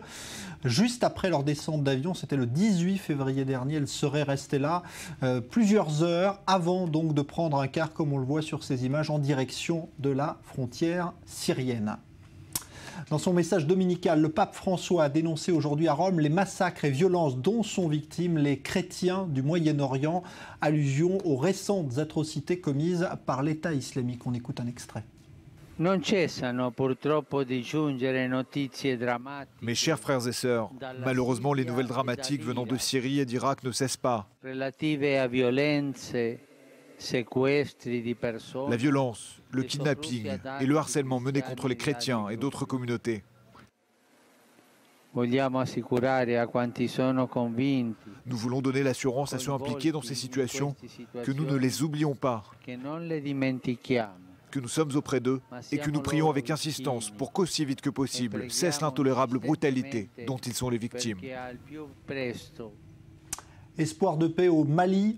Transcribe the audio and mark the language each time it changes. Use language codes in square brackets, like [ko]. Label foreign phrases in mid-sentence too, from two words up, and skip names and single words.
[fr] Juste après leur descente d'avion, c'était le 18 février dernier, elles seraient restées là plusieurs heures avant donc de prendre un car, comme on le voit sur ces images, en direction de la frontière syrienne. Dans son message dominical, le pape François a dénoncé aujourd'hui à Rome les massacres et violences dont sont victimes les chrétiens du Moyen-Orient, allusion aux récentes atrocités commises par l'État islamique. On écoute un extrait. [it] Non cessano purtroppo di giungere notizie drammatiche. [fr] Mes chers frères et sœurs, malheureusement les nouvelles dramatiques venant de Syrie et d'Irak ne cessent pas. [it] Relative a violenze, sequestri di persone. [fr] La violence, le kidnapping et le harcèlement menés contre les chrétiens et d'autres communautés. [it] Vogliamo assicurare a quanti sono convinti. [fr] Nous voulons donner l'assurance à ceux impliqués dans ces situations que nous ne les oublions pas, que nous sommes auprès d'eux et que nous prions avec insistance pour qu'aussi vite que possible cesse l'intolérable brutalité dont ils sont les victimes. Espoir de paix au Mali.